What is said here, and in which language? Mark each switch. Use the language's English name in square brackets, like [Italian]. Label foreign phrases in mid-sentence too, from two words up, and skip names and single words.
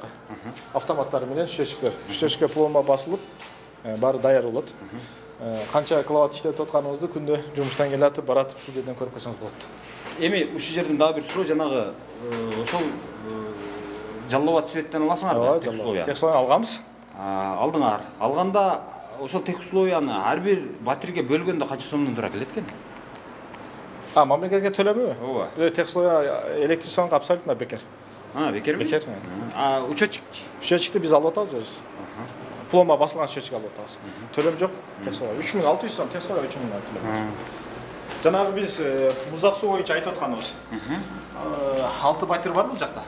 [Kyrgyz] Автоматтар менен счетчиктер. Счетчикке пломба басылып, баары даяр болот. Канча киловатт иштетип атканыбызды күндө жумуштан келатып, баратып ушул жерден көрүп койсоңуз болот. Эми ушул жерден дагы бир суроо, жанагы ошол жалловат светтен аласыңар да, [Russian] тех условия. Тех условия [Kyrgyz] алганбыз. Алдыңар. Алганда ошол [Russian] тех условияны [Kyrgyz] ар бир батирге бөлгөндө канча сомдон тура келет экен? Мамлекетке төлөбөбү? Ооба. [Russian] Тех условия [Kyrgyz] электричествоның абсолютно бекер. Бекерби? Бекер. Учетчик? Счетчикти биз алып атабыз өзүбүз. Пломба басылган счетчик алып атабыз. Төлөм жок. [Russian] Тех условия [Kyrgyz] 3600 сом, [Russian] тех условия [Kyrgyz] 3000 төлөм. Жанагы биз муздак суу боюнча айтып атканыбыз. 6 батир бар бул жакта.